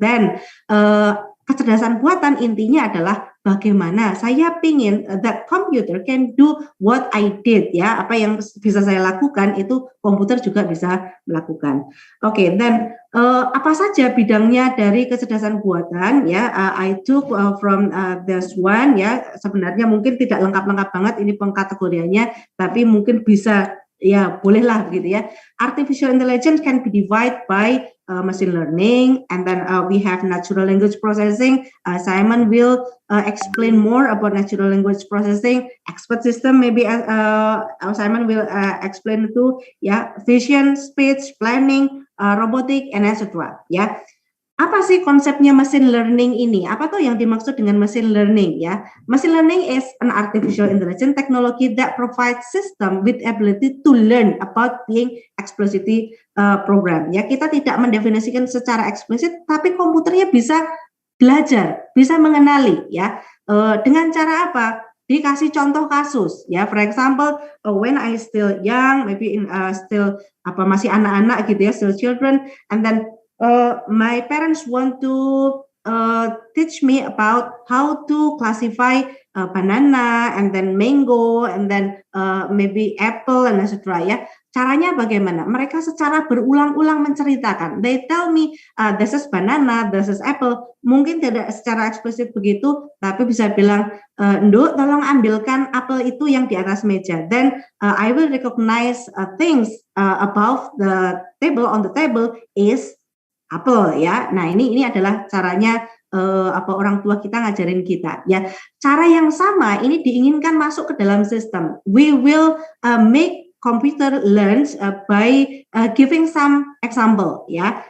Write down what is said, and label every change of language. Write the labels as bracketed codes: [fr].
[id] Dan kecerdasan buatan intinya adalah bagaimana saya pingin [en] that computer can do what I did [id] ya, apa yang bisa saya lakukan itu komputer juga bisa melakukan. Oke, dan apa saja bidangnya dari kecerdasan buatan ya, [en] I took from this one [id] ya, sebenarnya mungkin tidak lengkap-lengkap banget ini pengkategoriannya, tapi mungkin bisa ya bolehlah gitu ya. [en] Artificial intelligence can be divided by machine learning, and then we have natural language processing. Simon will explain more about natural language processing. Expert system maybe Simon will explain itu ya, vision, speech, planning, robotic, and etc. Ya. [id] Apa sih konsepnya machine learning ini? Apa tuh yang dimaksud dengan machine learning ya? [en] Machine learning is an artificial intelligence technology that provides system with ability to learn about being explicitly program. [id] Ya, kita tidak mendefinisikan secara eksplisit, tapi komputernya bisa belajar, bisa mengenali ya. Dengan cara apa? Dikasih contoh kasus ya. [en] For example, when I still young, maybe in still [id] masih anak-anak gitu ya, [en] still children, and then my parents want to teach me about how to classify banana and then mango and then maybe apple and etc. ya. [id] Caranya bagaimana? Mereka secara berulang-ulang menceritakan. [en] They tell me this is banana, this is apple. [id] Mungkin tidak secara eksplisit begitu, tapi bisa bilang, Nduk, tolong ambilkan apel itu yang di atas meja. [en] Then I will recognize things above the table, on the table is apel ya. [id] Nah, ini adalah caranya orang tua kita ngajarin kita ya. Cara yang sama ini diinginkan masuk ke dalam sistem. [en] We will make computer learns by giving some example ya.